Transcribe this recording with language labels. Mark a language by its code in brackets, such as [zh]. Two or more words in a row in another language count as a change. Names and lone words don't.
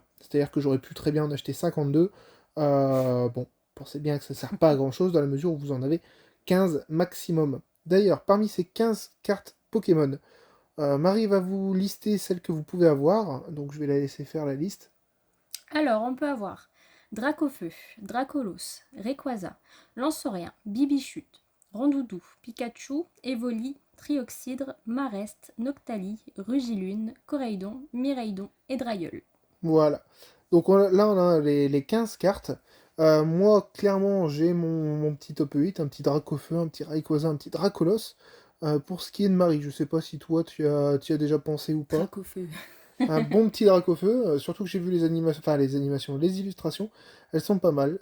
[fr] C'est-à-dire que j'aurais pu très bien en acheter 52. Bon, pensez bien que ça ne sert pas à grand chose dans la mesure où vous en avez 15 maximum. D'ailleurs, parmi ces 15 cartes Pokémon, Marie va vous lister celles que vous pouvez avoir. Donc je vais la laisser faire la liste. Alors, on peut avoir Dracofeu, Dracolos, Rayquaza, Lanceorien, Bibichute, Rondoudou, Pikachu, Evoli, Trioxydre, Marest, Noctali, Rugilune, Coraidon, Miraidon et Drayeul. Voilà. Donc là, on a les 15 cartes. Moi, clairement, j'ai mon petit top 8, un petit Dracofeu, un petit Rayquaza, un petit Dracolos. Pour ce qui est de Marie, je sais pas si toi, tu as déjà pensé ou pas. Dracofeu. Un bon petit Dracofeu, surtout que j'ai vu les illustrations, elles sont pas mal.